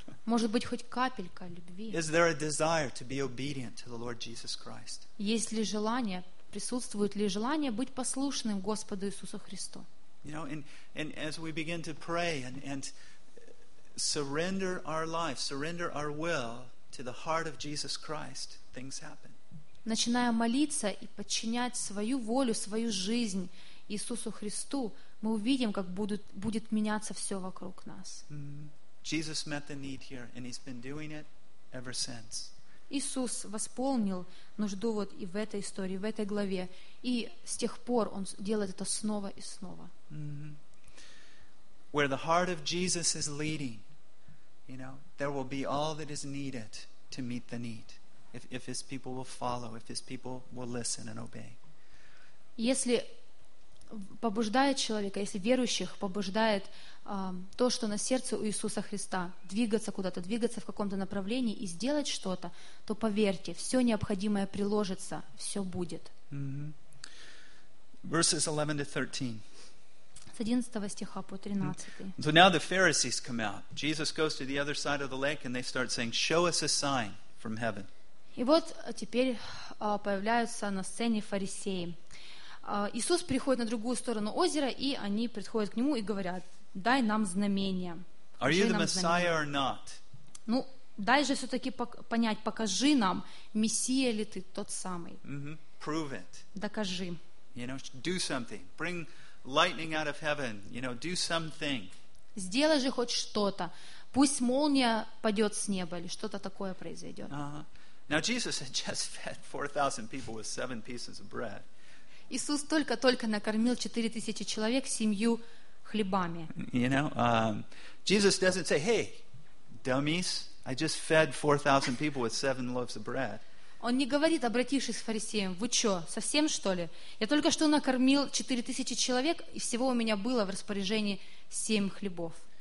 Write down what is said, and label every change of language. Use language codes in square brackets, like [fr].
[ru] Может быть, хоть капелька любви? [en] Is there a desire to be obedient to the Lord Jesus Christ? [ru] Есть ли желание, присутствует ли желание быть послушным Господу Иисусу Христу? [en] You know, and as we begin to pray and surrender our life, surrender our will to the heart of Jesus Christ, things happen. [ru] Начиная молиться и подчинять свою волю, свою жизнь Иисусу Христу, мы увидим, как будет меняться все вокруг нас. [en] Jesus met the need here, and he's been doing it ever since. [ru] Иисус восполнил нужду вот и в этой истории, в этой главе, и с тех пор он делает это снова и снова. [en] Where the heart of Jesus is leading, you know, there will be all that is needed to meet the need, if his people will follow, if his people will listen and obey. [ru] Если побуждает человека, если верующих побуждает то, что на сердце у Иисуса Христа, двигаться куда-то, двигаться в каком-то направлении и сделать что-то, то поверьте, все необходимое приложится, все будет. [en] Verses 11 to 13. [ru] С 11 стиха по 13. [en] So now the Pharisees come out. Jesus goes to the other side of the lake and they start saying, show us a sign from heaven. [ru] И вот теперь появляются на сцене фарисеи. Иисус приходит на другую сторону озера, и они приходят к Нему и говорят, дай нам знамение. [en] Are you the Messiah or not? [ru] Ну, Дай же все-таки понять, покажи нам, Мессия ли ты тот самый. [en] Prove it. [ru] Докажи. [en] You know, do something. Bring lightning out of heaven. You know, do something. [ru] Сделай же хоть что-то. Пусть молния падет с неба или что-то такое произойдет. [en] Now Jesus had just fed 4,000 people with 7 pieces of bread. [ru] Иисус только-только накормил 4,000 человек семью хлебами. [en] You know, Jesus doesn't say, "Hey, dummies, I just fed 4,000 people with 7 loaves of bread." [ru] Он не говорит, обратившись к фарисеям, вы что, совсем что ли? Я только что накормил 4,000 человек, и всего у меня было в распоряжении 7 хлебов.